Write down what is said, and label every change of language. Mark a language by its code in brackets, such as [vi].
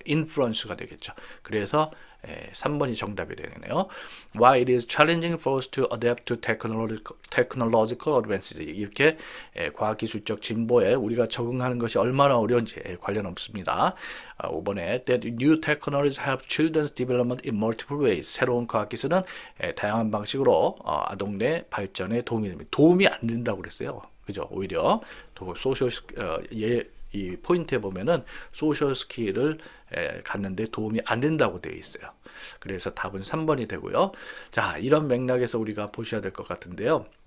[ko] 인플루언스가 되겠죠. 그래서 3번이 정답이 되겠네요. [en] Why it is challenging for us to adapt to technological advances. [ko] 이렇게 과학기술적 진보에 우리가 적응하는 것이 얼마나 어려운지 관련 없습니다. 5번에 [en] that new technologies help children's development in multiple ways. [ko] 새로운 과학기술은 다양한 방식으로 아동의 발전에 도움이 됩니다. 도움이 안 된다고 그랬어요. 그죠? 오히려 소셜 이 포인트에 보면은 소셜 스킬을 갖는데 도움이 안 된다고 되어 있어요. 그래서 답은 3번이 되고요. 자, 이런 맥락에서 우리가 보셔야 될 것 같은데요.